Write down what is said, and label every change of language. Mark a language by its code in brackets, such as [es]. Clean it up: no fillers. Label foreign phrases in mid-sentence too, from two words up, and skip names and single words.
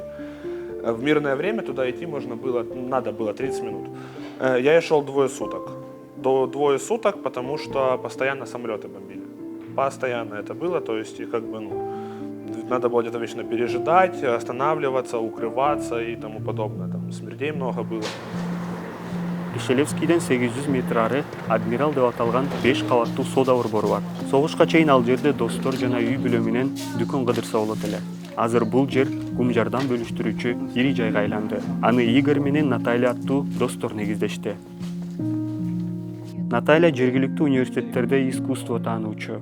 [ru] В мирное время туда идти надо было 30 минут. Я шел 2 суток. До 2 суток, потому что постоянно самолеты бомбили. Постоянно это было, то есть надо было где-то вечно пережидать, останавливаться, укрываться и тому подобное. Там смертей много было. [ky] Вишелевскийден 800 метр ары Адмирал деп аталган 5 кабаттуу соода борбору бар. Согушка чейин ал жерде достор жана үй бүлө менен дүкөн кыдырса болот эле. Азыр бул жер кум жардам бөлүштүрүүчү ири жайга айланды. Аны Игорь менен Наталья аттуу достор негиздешти. Наталья жергиликтүү университеттерде искусство таануучу.